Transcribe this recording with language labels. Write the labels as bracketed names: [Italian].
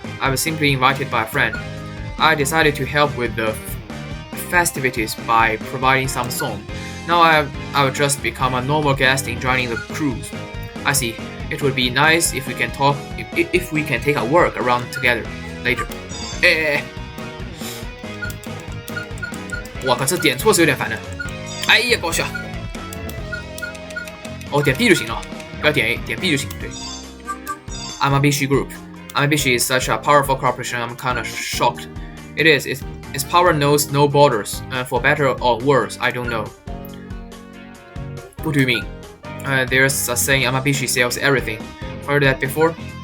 [English] I was simply invited by a friend. I decided to help with the festivities by providing some song. Now I will just become a normal guest enjoying the cruise. I see. It would be nice if we can take a work around together later. [Chinese] 我靠，这点错是有点烦的。哎呀，搞笑！哦，点 B 就行了，不要点 A， 点 B 就行。对 [English] ，Amabishi Group. Amabishi is such a powerful corporation. I'm kind of shocked. It is. Its power knows no borders. For better or worse, I don't know. What do you mean? There's a saying Amabishi sells everything. Heard that before?